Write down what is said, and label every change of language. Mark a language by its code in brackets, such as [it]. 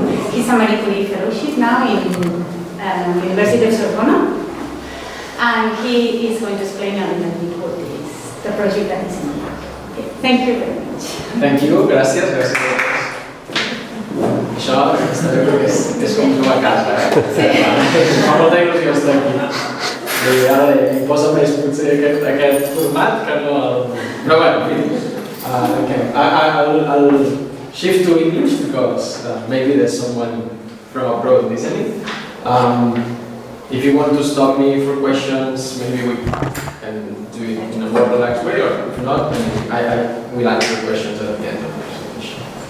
[en] He's a Marie Curie fellowship now in University of Sorbonne, and he is going to explain a little bit what is the project that is in here. Okay. Thank you very much. Thank you, gràcies. [ca] Això jo crec que és com jugar a casa, Fa molta il·lusió estar aquí. I ara em posa més potser aquest format que no el... Però bueno, okay. [en] I'll shift to English because maybe there's someone from abroad listening. If you want to stop me for questions, maybe we can do it in a more relaxed way, or if not, I will answer questions at the end of the presentation.